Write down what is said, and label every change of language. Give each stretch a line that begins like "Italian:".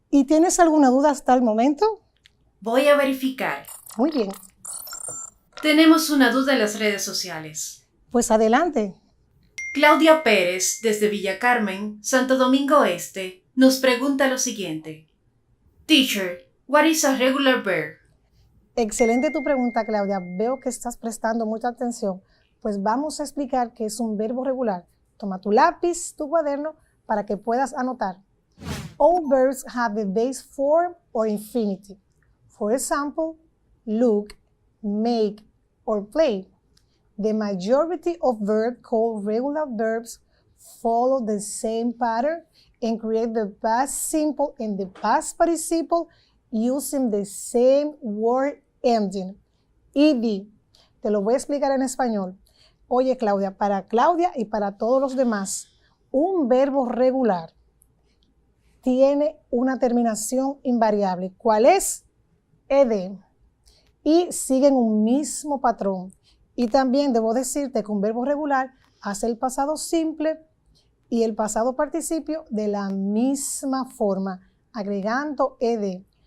Spanish: ¿Y tienes alguna duda hasta el momento? Voy a verificar. Muy bien. Tenemos una duda en las redes sociales. Pues adelante. Claudia Pérez, desde Villa Carmen, Santo Domingo Este, nos pregunta lo siguiente.
English: Teacher, what is a regular verb?
Spanish: Excelente tu pregunta, Claudia. Veo que estás prestando mucha atención. Pues vamos a explicar qué es un verbo regular. Toma tu lápiz, tu cuaderno, para que puedas anotar.
English: All verbs have the base form or infinitive. For example, look, make, or play. The majority of verbs called regular verbs follow the same pattern and create the past simple and the past participle using the same word ending. Ed.
Spanish: Te lo voy a explicar en español. Oye, Claudia, para Claudia y para todos los demás, un verbo regular tiene una terminación invariable. ¿Cuál es? Ed. Y siguen un mismo patrón. Y también debo decirte que un verbo regular hace el pasado simple y el pasado participio de la misma forma, agregando ed.